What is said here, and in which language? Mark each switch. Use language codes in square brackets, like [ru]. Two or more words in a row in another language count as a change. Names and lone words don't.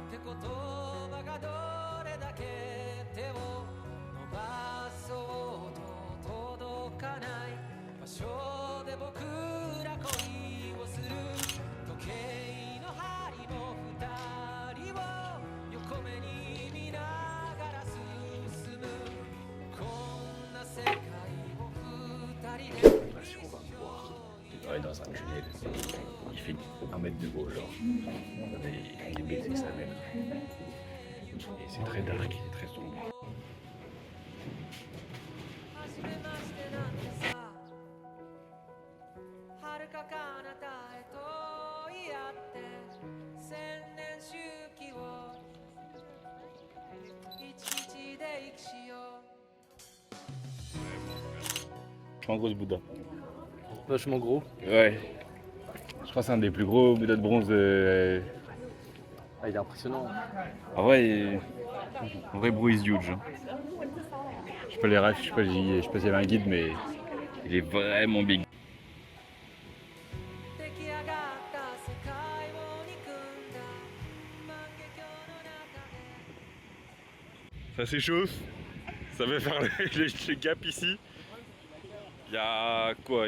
[ja] 葉がどれだけ手を伸ばそうと届かない場所で僕ら恋をする時計の針も二人を横目に見ながら進むこんな世界を二人で [fr] Ouais, dans un tunnel, il fait 1 mètre de haut, genre. On est baisé sa mère. Et c'est très dark, c'est très sombre. [ja] 初めましてなんてさ遥か彼方へと言い合って千年周期を一日で生きしよう [fr] Je suis un gros Bouddha. Vachement gros. Ouais. Je crois que c'est un des plus gros Bouddhas de bronze. Ah, il est impressionnant. En vrai, [en] bro is huge. [fr] Hein. Je sais pas les refs, je sais pas s'il y avait un guide, mais il est vraiment big. [ja] 出来上がった世界を憎んだ万華鏡の中で [fr] Ça s'échauffe, ça va faire les gaps ici. Il y a quoi?